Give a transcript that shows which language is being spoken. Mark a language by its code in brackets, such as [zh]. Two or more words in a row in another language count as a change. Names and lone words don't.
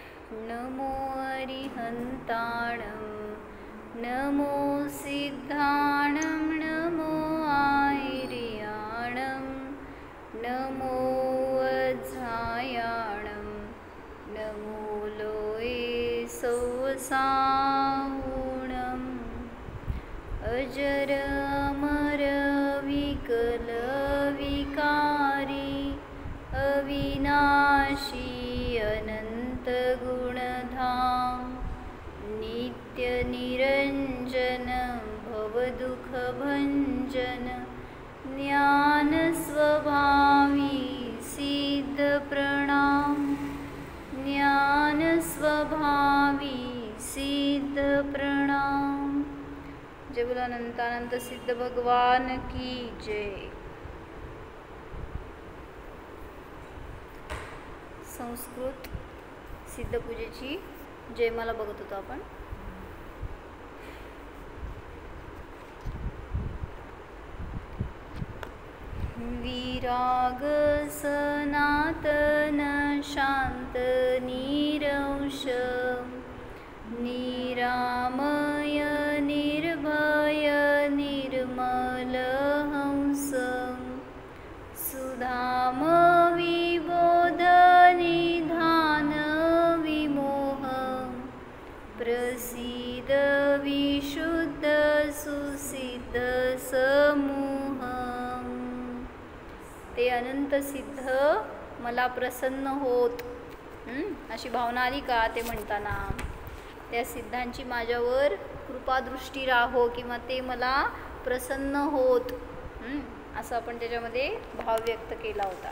[pra] नमो अरिहन्ताणं नमो सिद्धाणं नमो आयर्याणं नमो वज्रायाणं नमो लोये [hi] सौसाहुणम् अजर अमर विकल विकारी अविनाशी अनंत गुणधाम नित्य निरंजन भवदुःखभंजन ज्ञान स्वभावी सिद्ध प्रणाम ज्ञान स्वभावी सिद्ध प्रणाम। जय बोलो अनंतानंत सिद्ध भगवान की जय। [mr] संस्कृत सिद्ध पूजेची जयमाला बघत होतो आपण। [sa] विराग सनातन शांत निरंश निरामय निर्भय निर्मल हंस सुधाम विबोध निधान विमोह प्रसिद्ध विशुद्ध सुसिद्ध समूह। [mr] ते अनंत सिद्ध मला प्रसन्न होत, अशी भावना आली का ते म्हणताना? त्या सिद्धांची माझ्यावर कृपादृष्टी राहो किंवा ते मला प्रसन्न होत, असं आपण त्याच्यामध्ये भाव व्यक्त केला होता।